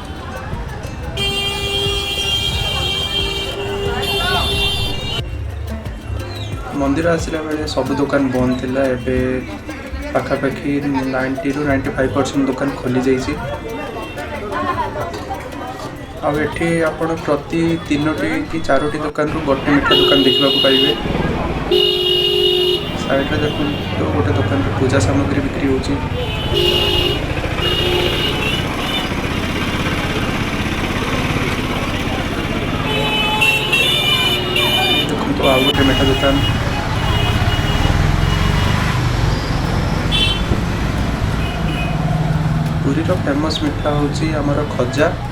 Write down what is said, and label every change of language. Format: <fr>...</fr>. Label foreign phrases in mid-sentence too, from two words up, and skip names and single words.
<or>ମନ୍ଦିର ଆସିଲା ବେଳେ ସବୁ ଦୋକାନ ବନ୍ଦ ଥିଲା। ଏବେ ପାଖାପାଖି 90 to 95% ଦୋକାନ ଖୋଲି ଯାଇଛି। ଆଉ ଏଠି ଆପଣ ପ୍ରତି 3ଟି କି 4ଟି ଦୋକାନରୁ ଗୋଟେ ମିଠା ଦୋକାନ ଦେଖିବାକୁ ପାଇବେ। ସାଇଡ଼ରେ ଦେଖନ୍ତୁ ଗୋଟେ ଦୋକାନରେ ପୂଜା ସାମଗ୍ରୀ ବିକ୍ରି ହେଉଛି। ଦେଖନ୍ତୁ ଆଉ ଗୋଟେ ମିଠା ଦୋକାନ। ପୁରୀର ଫେମସ୍ ମିଠା ହେଉଛି ଆମର ଖଜା।</or>